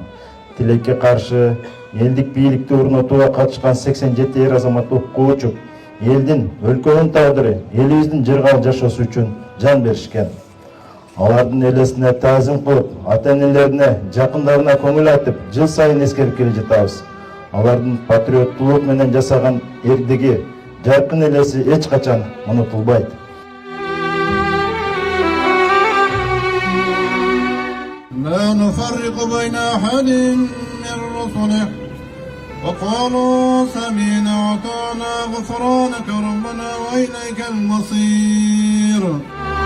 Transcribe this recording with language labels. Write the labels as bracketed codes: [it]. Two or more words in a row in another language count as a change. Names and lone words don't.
[ky] Тилекке каршы элдик бийликти орнотууга катышкан 87 эр азамат окууга учуп, элдин, өлкөнүн тагдыры, элибиздин жыргал жашоосу үчүн жан беришкен. Алардын элесине таазим кылып, ата-энелерине, жакындарына көңүл айтып, жыл сайын эскерип келе жатабыз. Алардын патриоттуулук менен жасаган эрдиги, жаркын элеси эч качан унутулбайт. [ar] لا نفرق بين أحد من رسله وقالوا سمعنا وأطعنا غفرانك ربنا وإليك المصير.